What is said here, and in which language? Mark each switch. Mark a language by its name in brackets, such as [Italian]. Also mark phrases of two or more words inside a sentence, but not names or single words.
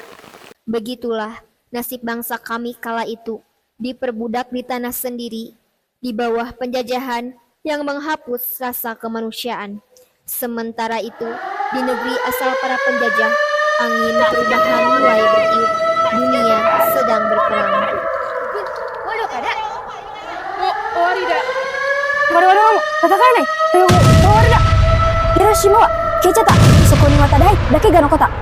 [Indonesian] Begitulah nasib bangsa kami kala itu, diperbudak di tanah sendiri, di bawah penjajahan yang menghapus rasa kemanusiaan. Sementara itu, di negeri asal para penjajah, angin perubahan mulai bertiup, dunia sedang berperang. Waduh, kada. [Japanese] 終わりだ。我々はもう戦えない。終わりだ。広島は消えちゃった。そこにまただけが残った。